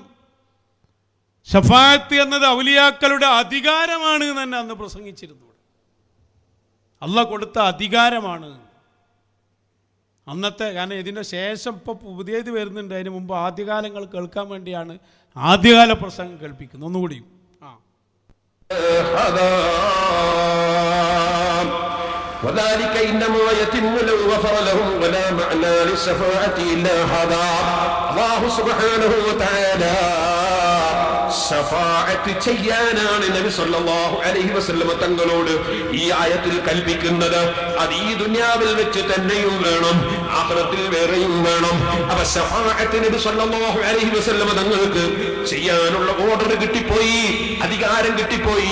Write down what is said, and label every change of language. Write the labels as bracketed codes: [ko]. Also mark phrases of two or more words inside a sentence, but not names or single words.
[ml] ഷഫായത്ത് എന്നത് ഔലിയാക്കളുടെ അധികാരമാണ് എന്ന് തന്നെ അന്ന് പ്രസംഗിച്ചിരുന്നു. അല്ലാഹ് കൊടുത്ത അധികാരമാണ് അന്നത്തെ. കാരണം ഇതിൻ്റെ ശേഷം ഇപ്പോൾ പുതിയത് വരുന്നുണ്ട്. അതിന് മുമ്പ് ആദ്യകാലങ്ങൾ കേൾക്കാൻ വേണ്ടിയാണ് ആദ്യകാല പ്രസംഗം കേൾപ്പിക്കുന്നത്. ഒന്നുകൂടിയും [ar] وذلك إنما يتم لو غفر لهم ولا معنى للشفاعة إلا هذا. الله سبحانه وتعالى [ml] ഷഫാഅത്ത് ചെയ്യാനാണ് നബി [ar] صلى الله عليه وسلم [ml] തങ്ങളോട് ഈ ആയത്തിൽ കൽപ്പിക്കുന്നത്. അത് ഈ ദുനിയാവിൽ വെച്ച് തന്നെയും വേണം, ആഖിറത്തിൽ വേറെയും വേണം. അപ്പോൾ ഷഫാഅത്ത് നബി [ar] صلى الله عليه وسلم [ml] തങ്ങൾക്ക് ചെയ്യാനുള്ള ഓർഡർ കിട്ടിപ്പോയി, അധികാരം കിട്ടിപ്പോയി.